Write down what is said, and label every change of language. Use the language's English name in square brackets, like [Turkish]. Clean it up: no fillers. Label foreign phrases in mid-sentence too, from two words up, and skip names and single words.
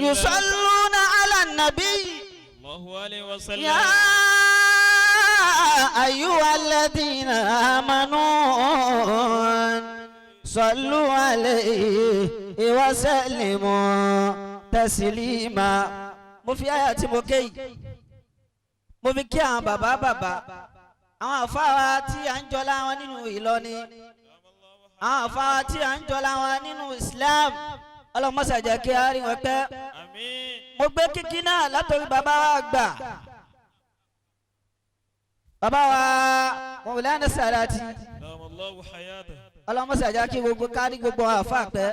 [Arabic] يصلون على النبي الله عليه وسلم. يا أيها الذين آمنوا صلوا عليه وسلموا تسليما. [Yoruba] mo fi àyà tí mo ké yìí mo fi kí àwọn bàbá àwọn àfáà tí à ń jọlá wọn nínú Ìlọrin, àwọn àfáà tí à ń jọlá wọn nínú Islam, ọlọ́mọṣà jẹ́ kí a rí wọn pẹ́. mo gbé kíkí náà látòrí bàbá wa àgbà, bàbá wa Mawlana Salati, ọlọ́mọṣà jẹ́ kí gbogbo kárí gbogbo àwọn àfáà pẹ́.